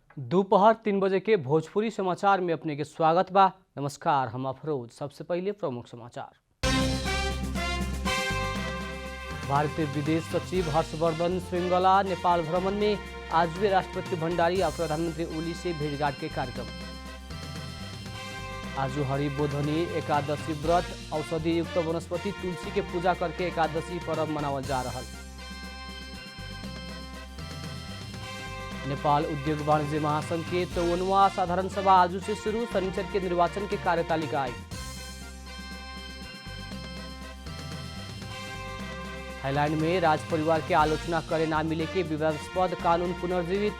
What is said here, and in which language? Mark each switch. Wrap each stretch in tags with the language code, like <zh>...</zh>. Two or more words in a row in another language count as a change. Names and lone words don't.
<bho>दोपहर 3 बजे के भोजपुरी समाचार में अपने के स्वागत बा। नमस्कार, हम अफरोज। सबसे पहले प्रमुख समाचार। भारतीय विदेश सचिव हर्षवर्धन श्रृंगला नेपाल भ्रमण में आज वे राष्ट्रपति भण्डारी और प्रधानमंत्री ओली से भेंटघाट के कार्यक्रम। आज हरिबोधनी एकादशी व्रत औषधि युक्त वनस्पति तुलसी के पूजा करके एकादशी पर्व मनावल जा रहा। नेपाल उद्योग वाणिज्य महासंघ के 53वां साधारण सभा आज से शुरू। शनिचर के निर्वाचन के कार्यतालिका आई। थाईलैंड में राज परिवार के आलोचना करे ना मिले के विवादास्पद कानून पुनर्जीवित।</bho>